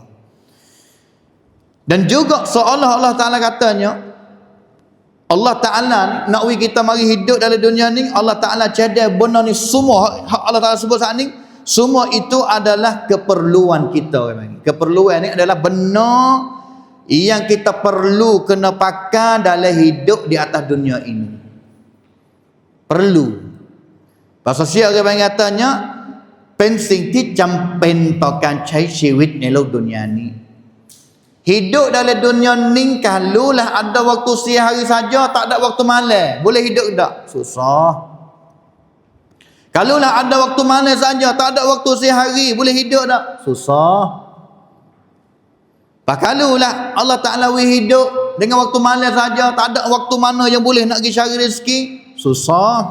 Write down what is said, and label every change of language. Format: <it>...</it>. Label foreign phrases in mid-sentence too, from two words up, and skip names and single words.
<ms>Dan juga seolah Allah Ta'ala katanya Allah Ta'ala nak we kita mari hidup dalam dunia ni, Allah Ta'ala cadai benda ni semua Allah Ta'ala sebut saat ni, semua itu adalah keperluan kita. Keperluan ni adalah benda yang kita perlu kena pakai dalam hidup di atas dunia ini. Perlu. Pasal siapa orang katanya,</ms> <th>เป็นสิ่งที่จำเป็นต่อการใช้ชีวิตในโลกดุนยานี้</th> <ms>Hidup dalam dunia ni kalaulah ada waktu siang hari saja, tak ada waktu malam, boleh hidup tak? Susah. Kalaulah ada waktu malam saja, tak ada waktu siang hari, boleh hidup tak? Susah. Kalaulah Allah Ta'ala hidup dengan waktu malam saja, tak ada waktu mana yang boleh nak pergi cari rezeki, susah.</ms>